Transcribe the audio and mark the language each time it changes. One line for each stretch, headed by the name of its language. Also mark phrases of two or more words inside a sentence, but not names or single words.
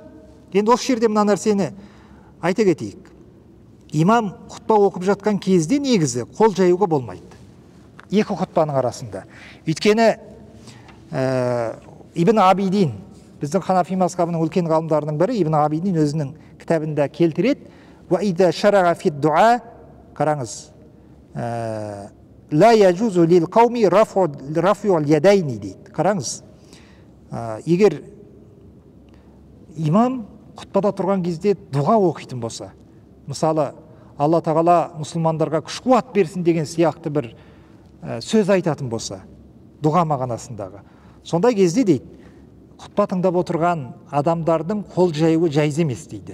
Kazakh: Енді осы жерде мына нәрсені айта кетейік. Имам құтпа оқып жатқан кезде негізі қол жаюға болмайды. Екі құтпаның арасында. Өйткені Ибн Абидин, біздің Ханафи мазхабының үлкен ғалымдарының бірі, Ибн Абидин өзінің кітабында келтіреді.
Arabic: وَإِذَا شَرَعَ فِي الدُّعَاء, қараңыз, لا يجوز للقوم رفع اليدين дейді.
Kazakh: Қараңыз, егер имам құтпада тұрған кезде дұға оқитын болса, мысалы алла тағала мұсылмандарға күш қуат берсін деген сияқты бір сөз айтатын болса, дұға мағынасындағы, сондай кезде дейді, құтпа тыңдап отырған адамдардың қол жаюы жайыз емес дейді.